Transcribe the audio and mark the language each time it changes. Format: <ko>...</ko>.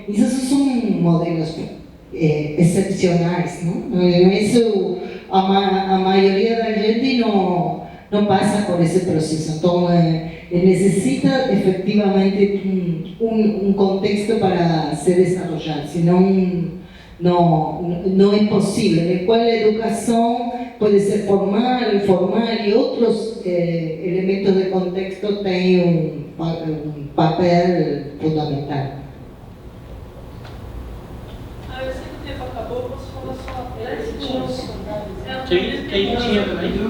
<pt>Esses são modelos excepcionais, não? Isso, a maioria da gente não passa por esse processo. Então, necessita efetivamente um contexto para se desenvolver, senão</pt> <es>no es posible, en el cual la educación puede ser formal, informal y otros elementos de contexto tienen un papel fundamental.</es> <pt>Eu sei que o tempo acabou, você falou só quem tinha também?</pt>